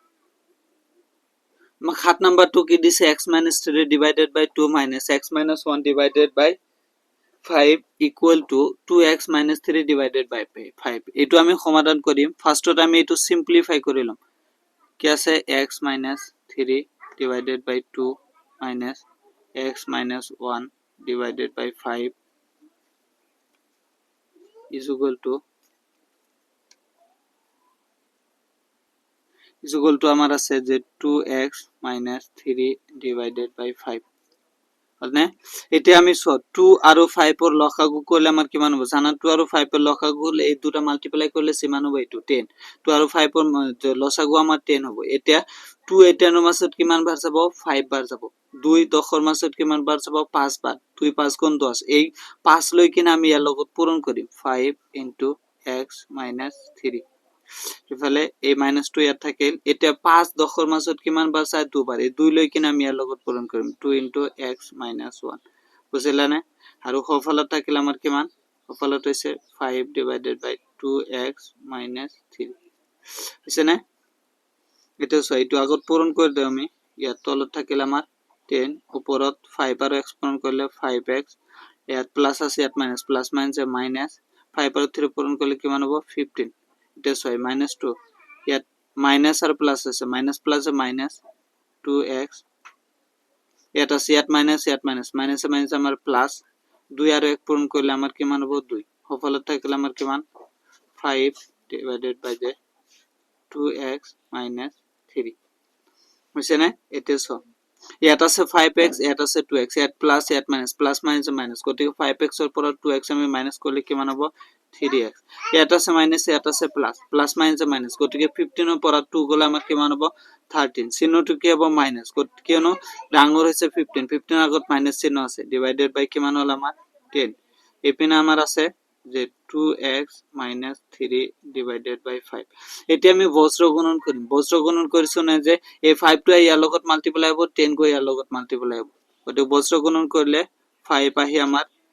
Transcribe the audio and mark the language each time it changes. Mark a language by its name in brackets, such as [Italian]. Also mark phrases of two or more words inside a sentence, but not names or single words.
[Assamese] আমাক 7 নাম্বারটো কি দিছে x - 3 [English] divided by [Assamese] 2 - x - 1 [English] divided by [Assamese] 5 [English] equal to 2x minus 3 divided by 5 [Assamese] এটো আমি সমাধান কৰিম ফার্স্টত আমি এটো সিম্পলিফাই কৰিলাম কি আছে [English] x minus 3 divided by 2 minus x minus 1 divided by 5 is equal to [Assamese] আমার আছে যে [English] 2x minus 3 divided by 5 [Assamese] মানে এটা আমি 2 আর 5 এর লসাগু করলে আমার কি মান হবে জানা 2 আর 5 এর লসাগু হলে এই দুটো মাল্টিপ্লাই করলে সি মান হবে 10 2 আর 5 এর লসাগু আমার 10 হবে এটা 2 এটা এর মাসত কি মান বার যাব 5 বার যাব 2 10 এর মাসত কি মান বার যাব 5 বার 2 5 গুণ 10 এই 5 লই কিনা আমি এর লগত পূরণ করি 5 x - 3 ইফালে এই -2 ইয়াত থাকিল এটা 5 10 এর মাসত কিমান বার চাই 2 বার এই 2 লৈ কিনা আমি ইয়াৰ লগত পূৰণ কৰিম 2 x - 1 বুজিলা নে আৰু সফলত থাকিল আমাৰ কিমান সফলত হৈছে [English] 5 divided by 2x [Assamese] - 3 হৈছে নে এটা এইটো আগত পূৰণ কৰি দিও আমি ইয়াত তলত থাকিল আমাৰ 10 ওপৰত 5 আৰু x পূৰণ কৰিলে 5x ইয়াত প্লাস আছে ইয়াত মাইনাস প্লাস মাইনাসে মাইনাস 5 আৰু 3 পূৰণ কৰিলে কিমান হ'ব 15 এটা 6 -2 ইয়াত মাইনাস আর প্লাস আছে মাইনাস প্লাস এ মাইনাস 2x ইয়াত আছে ইয়াত মাইনাস মাইনাসে মাইনাস আমার প্লাস 2 আর 1 পূরণ করলে আমার কি মান হবে 2 সফলত থাকলে আমার কি মান [English] 5 divided by the 2x minus 3 [Assamese] বুঝছেন না এটা সব ইয়াত আছে 5x ইয়াত আছে 2x ইয়াত প্লাস ইয়াত মাইনাস প্লাস মাইনাস মাইনাস গতিকে 5x এর পর 2x আমি মাইনাস করলে কি মান হবে 3x ইয়াত আছে মাইনাস ইয়াত আছে প্লাস প্লাস মাইনাস মাইনাস গতিকে 15 এর পর 2 গলে আমার কি মান হবে 13 চিহ্নটো কি হবে মাইনাস কেন ডাঙর হইছে 15 15 এর আগত মাইনাস চিহ্ন আছে [English] divided by [Assamese] কি মান হলো আমার 10 এপিনে আমার আছে যে [English] 2x minus 3 divided by 5 [Assamese] এটি আমি বজ্র গুণন করি বজ্র গুণন করিছো না যে এই 5 টো ইয়ার লগত মাল্টিপ্লাই হবে 10 গো ইয়ার লগত মাল্টিপ্লাই হবে ওটা বজ্র গুণন করলে 5 আহি আমার